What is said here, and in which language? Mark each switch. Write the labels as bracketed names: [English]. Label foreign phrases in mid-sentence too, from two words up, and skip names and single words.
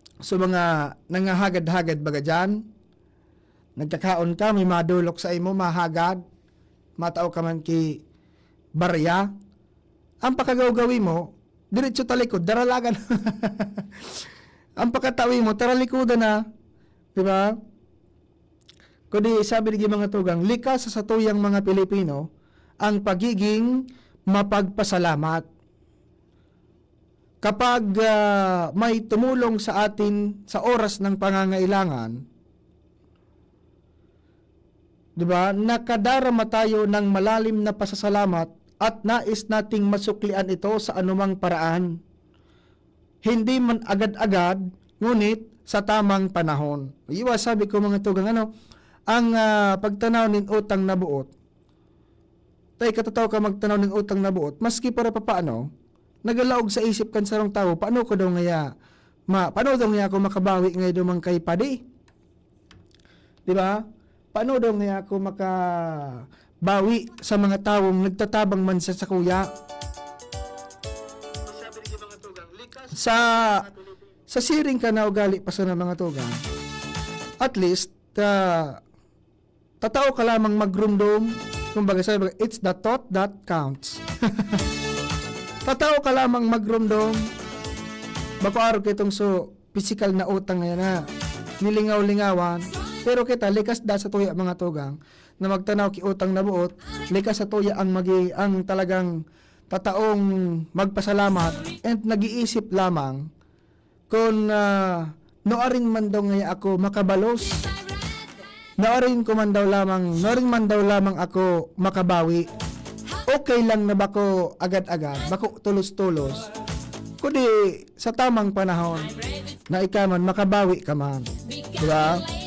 [Bikol] So mga nangahagad-hagad baga dyan, nagkakaon ka, may madulok sa imo, mahagad, matao ka man ki barya, ang pakagaw-gawi mo, diretso talikod, daralagan. Ang pakatawi mo, taralikodan na, di ba? Kundi sabi ni mga tugang, likas sa satuyang mga Pilipino, ang pagiging mapagpasalamat. [Filipino] Kapag may tumulong sa atin sa oras ng pangangailangan, di ba, nakadarama tayo ng malalim na pasasalamat at nais nating masuklian ito sa anumang paraan. Hindi man agad-agad, ngunit sa tamang panahon. [Bikol] Iwa sabi ko mga tugang, ang pagtanaw ng utang na buot, tay katataw ka magtanaw ng utang na buot, maski para papaano, nagalaog sa isip kan sarong tao, paano ko daw paano daw ngaya ako makabawi ngay dumang kay padi? [Filipino] Di ba? [Bikol] Paano daw ngaya ako makabawi sa mga taong nagtatabang man sa kuya? Sa siring ka na ugali pa sa mga tugang, [English] at least, [Bikol] tatao ka lamang magrumdum, kumbaga sabi, [English] it's the thought that counts. [Bikol] Tatao ka lamang magrumdum, bako araw kitong physical na utang ngayon na nilingaw-lingawan, pero kita, likas da sa tuya mga tugang, na magtanaw ki utang na buot, likas sa tuya ang talagang tataong magpasalamat and nag-iisip lamang kung noaring man daw ngaya ako makabalos, noaring man daw lamang ako makabawi, okay lang na bako agad-agad, bako tulos-tulos, kundi sa tamang panahon na ikaw man makabawi ka man, diba?